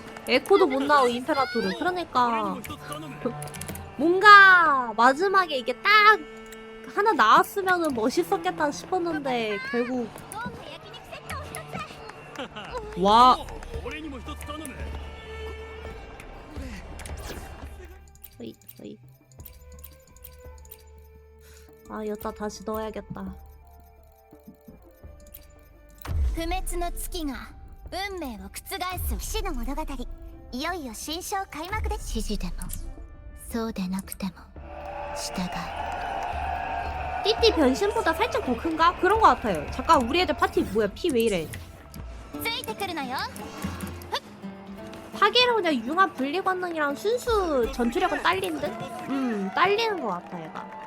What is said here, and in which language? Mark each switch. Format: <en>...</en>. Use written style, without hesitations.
<ko>에코도 못 나오고 임페라토르. 그러니까 뭔가 마지막에 이게 딱 하나 나왔으면은 멋있었겠다 싶었는데 결국 와. 서이. 아, 여기다 다시 넣어야겠다.</ko> <ja>不滅の月が運命を覆す騎士の物語。いよいよ新章開幕です。指示でもそうでなくても従う。</ja> <ko>띠띠 변신보다 살짝 더 큰가? 그런 거 같아요. 잠깐 우리 애들 파티 뭐야? 피 왜 이래?</ko> <ja>ついてくるのよ。</ja> <ko>파괴로 그냥 융합 분리 권능이랑 순수 전투력은 딸린 듯? 딸리는 것 같아 얘가.</ko>